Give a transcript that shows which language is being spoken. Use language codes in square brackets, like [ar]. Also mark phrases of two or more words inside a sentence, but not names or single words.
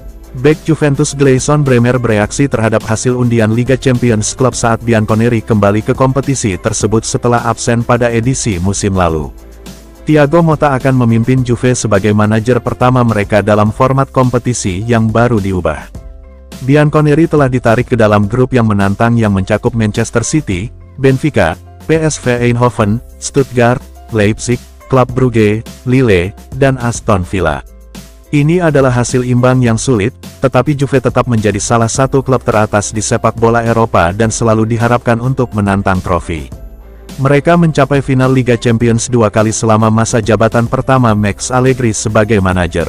[id] Bek Juventus Gleison Bremer bereaksi terhadap hasil undian Liga Champions klub saat Bianconeri kembali ke kompetisi tersebut setelah absen pada edisi musim lalu. Thiago Motta akan memimpin Juve sebagai manajer pertama mereka dalam format kompetisi yang baru diubah. Bianconeri telah ditarik ke dalam grup yang menantang yang mencakup Manchester City, Benfica, PSV Eindhoven, Stuttgart, Leipzig, Club Brugge, Lille, dan Aston Villa. Ini adalah hasil imbang yang sulit, tetapi Juve tetap menjadi salah satu klub teratas di sepak bola Eropa dan selalu diharapkan untuk menantang trofi. Mereka mencapai final Liga Champions 2 kali selama masa jabatan pertama Max Allegri sebagai manajer.